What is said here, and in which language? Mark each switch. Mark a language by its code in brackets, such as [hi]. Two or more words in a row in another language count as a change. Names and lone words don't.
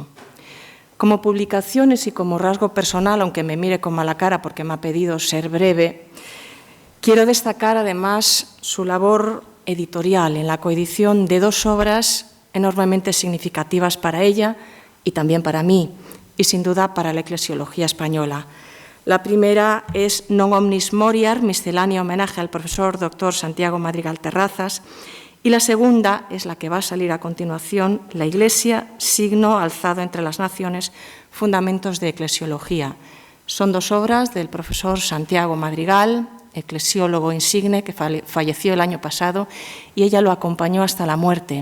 [es] Como publicaciones y como rasgo personal, aunque me mire con mala cara porque me ha pedido ser breve, quiero destacar además su labor editorial en la coedición de dos obras enormemente significativas para ella y también para mí, y sin duda para la eclesiología española. La primera es Non omnis moriar, miscelánea homenaje al profesor Dr. Santiago Madrigal Terrazas, y la segunda es la que va a salir a continuación, La Iglesia, signo alzado entre las naciones, fundamentos de eclesiología. Son dos obras del profesor Santiago Madrigal, eclesiólogo insigne, que falleció el año pasado, y ella lo acompañó hasta la muerte.